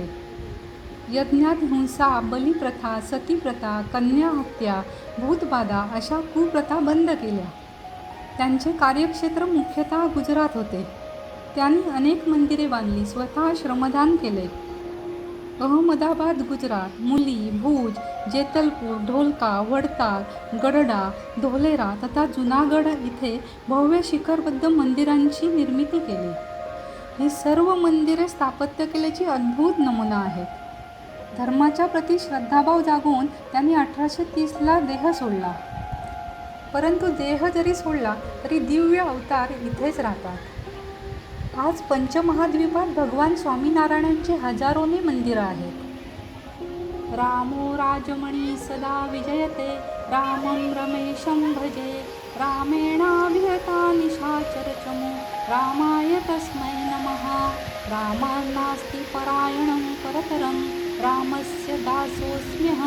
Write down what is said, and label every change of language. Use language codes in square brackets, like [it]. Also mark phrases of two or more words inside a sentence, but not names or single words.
[mr] यज्ञात हिंसा, बलिप्रथा, सतीप्रथा, कन्या हत्या, भूतबाधा अशा कुप्रथा बंद केल्या. त्यांचे कार्यक्षेत्र मुख्यतः गुजरात होते. त्यांनी अनेक मंदिरे बांधली, स्वतः श्रमदान केले. अहमदाबाद, गुजरात, मुली, भुज, जेतलपूर, ढोलका, वडताल, गडडा, धोलेरा तथा जुनागड इथे भव्य शिखरबद्ध मंदिरांची निर्मिती केली. ही सर्व मंदिरे स्थापत्य कलेची अद्भुत नमुना आहेत. धर्माच्या प्रती श्रद्धाभाव जागवून त्यांनी 1830ला देह सोडला. परंतु देह जरी सोडला तरी दिव्य अवतार इथेच राहतात. आज पंचमहाद्वीपात भगवान स्वामीनारायणांची हजारोने मंदिरं आहेत. [sa] रामो राजमणी सदा विजयते रामं रमेशं भजे रामेणाभिहता निशाचरचमो रामाय तस्मै नमः. रामान्नास्ति परायणं परतरं रामस्य दासोऽस्म्यहं.